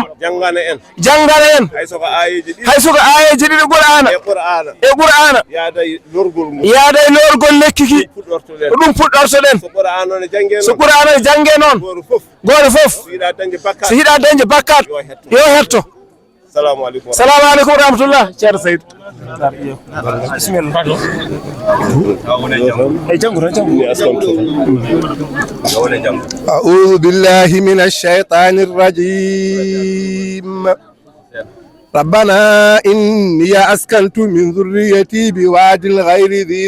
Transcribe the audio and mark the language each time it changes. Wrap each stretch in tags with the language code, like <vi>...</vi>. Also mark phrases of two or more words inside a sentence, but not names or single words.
<ff>jangana en hay soko ayeji ɗiɗi Qur'ana yaada lorgol lekki ki ɗum puɗɗortoɗen so Qur'ana ne jange noon goto fof so yiɗa dañde bakkat yo hetto</ff> <ar>سلام عليكم ورحمة الله</ar> <ff>ceerno Saydou bisimillah</ff> <ar>أعوذ بالله من الشيطان الرجيم ربنا إني أسكنت من ذريتي بواد غير ذي</ar>